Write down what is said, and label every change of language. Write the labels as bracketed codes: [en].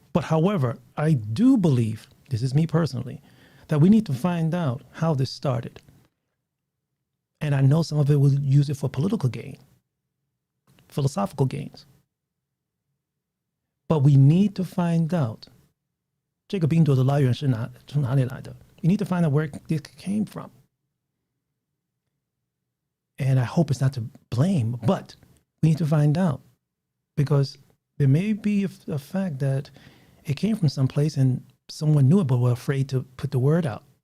[en] But however, I do believe, this is me personally, that we need to find out how this started. And I know some of it will use it for political gain, philosophical gains. But we need to find out [zh] 这个病毒的来源是从哪里来的? [en] You need to find out where it came from. And I hope it's not to blame, but we need to find out because there may be a fact that it came from someplace and someone knew it but were afraid to put the word out.